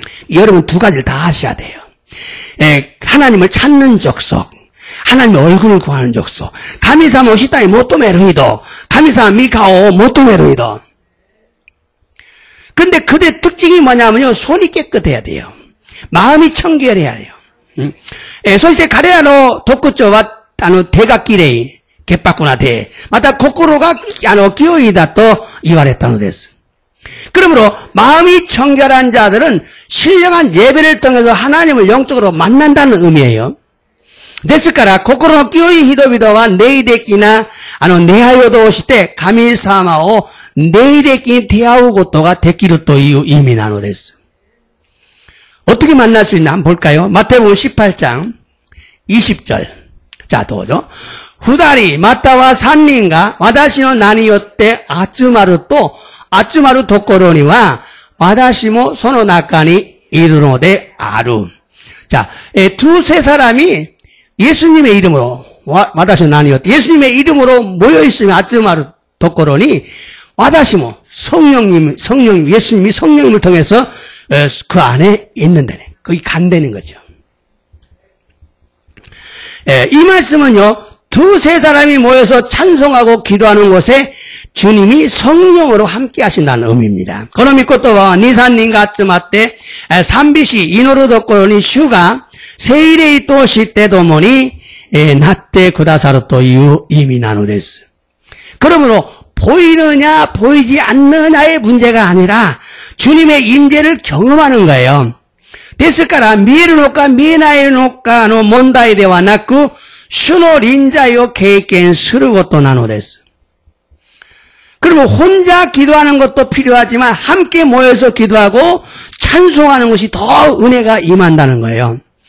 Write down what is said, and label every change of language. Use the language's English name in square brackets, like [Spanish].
[Korean] 여러분 두 가지를 다 하셔야 돼요. 하나님을 찾는 적서, 하나님의 얼굴을 구하는 적서. [Japanese] 가미사모 시다이 모토메로이도, 가미사모 미카오 모토메로이도. [Korean] 근데 그들의 특징이 뭐냐면요, 손이 깨끗해야 돼요. 마음이 청결해야 해요. [Japanese] そして彼らの特徴は手がきれい。潔白な手。また心が清いだと言われたのです。 [Korean] 그러므로 마음이 청결한 자들은 신령한 예배를 통해서 하나님을 영적으로 만난다는 의미예요. [Japanese] ですから、心の清い人々は霊的な、出会いを通して、神様を霊的に出会うことができるという意味なのです。 [Korean] 어떻게 만날 수 있나 한번 볼까요? 마태복음 18장 20절. 자, 도죠. [Japanese] 二人または三人が私の名によって集まるところには私もその中にいるのである. [Korean] 자, 두세 사람이 예수님의 이름으로, [Japanese] 私の名によって [Korean] 예수님의 이름으로 모여있으면 [Japanese] 集まるところに 私も [Korean] 예수님이 성령님을 통해서 그 안에 있는데, 거기 간다는 거죠. 이 말씀은요, 두세 사람이 모여서 찬송하고 기도하는 곳에 주님이 성령으로 함께 하신다는 의미입니다. [Japanese] この御言葉は 2,3人が集まって賛美し祈るところに主が聖霊として共になってくださるという意味なのです. [Korean] 그러므로 보이느냐 보이지 않느냐의 문제가 아니라 주님의 임재를 경험하는 거예요. [Japanese] ですから見えるのか見えないのかの問題ではなく主の臨在を経験することなのです. [Korean] 그러면 혼자 기도하는 것도 필요하지만 함께 모여서 기도하고 찬송하는 것이 더 은혜가 임한다는 거예요.